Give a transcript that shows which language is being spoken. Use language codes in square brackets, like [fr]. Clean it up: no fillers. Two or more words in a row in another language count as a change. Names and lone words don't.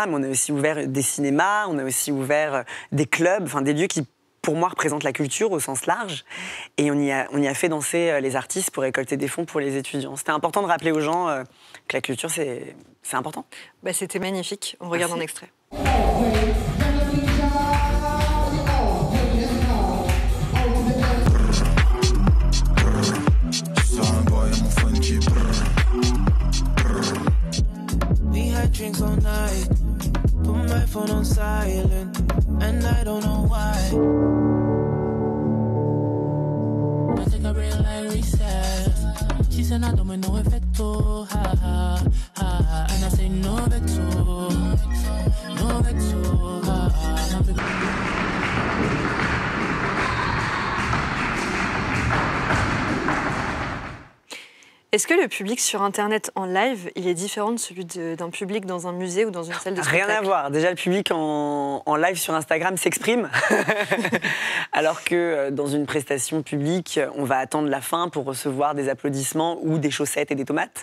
[fr] Mais on a aussi ouvert des cinémas, on a aussi ouvert des clubs, enfin des lieux qui, pour moi, représentent la culture au sens large. Et on y a fait danser les artistes pour récolter des fonds pour les étudiants. C'était important de rappeler aux gens que la culture, c'est important. C'était magnifique. On regarde un extrait. [en] Drinks all night, put my phone on silent, and I don't know why. I take a real life reset. She said I don't make no effecto, ha ha ha, and I say no vexo, no vexo, ha ha. [fr] Est-ce que le public sur Internet en live, il est différent de celui d'un public dans un musée ou dans une salle de spectacle? Rien à voir. Déjà, le public en live sur Instagram s'exprime, alors que dans une prestation publique, on va attendre la fin pour recevoir des applaudissements ou des chaussettes et des tomates.